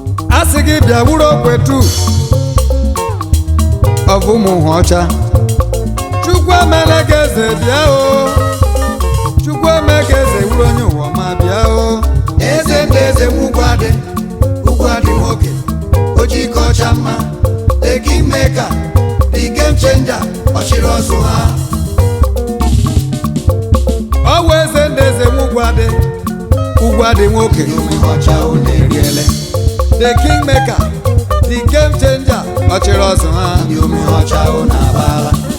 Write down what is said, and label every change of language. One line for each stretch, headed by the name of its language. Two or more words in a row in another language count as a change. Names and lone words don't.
Igbo: A sị gị bịa wuru okwetu of ụmụ hụ ọcha. Chukwu emele ka eze bịa o. Chukwu eme ka eze wuru onye ụwa ma bịa o. Eze ndị eze nwukwu adị. Ugwu adị nwoke, ojii ka ọcha mma.
English: The Kingmaker, the game changer,
Igbo: ọ chịrị ọzọ ha. Ọ wụ eze ndị eze nwe ugwu adị. Ugwu adị nwoke. Ugwu ọcha unu eriele.
English: The Kingmaker, the game changer,
Igbo: Ọ chịrị ọzọ ha, ndị ome ọcha, ọ na-aba agha.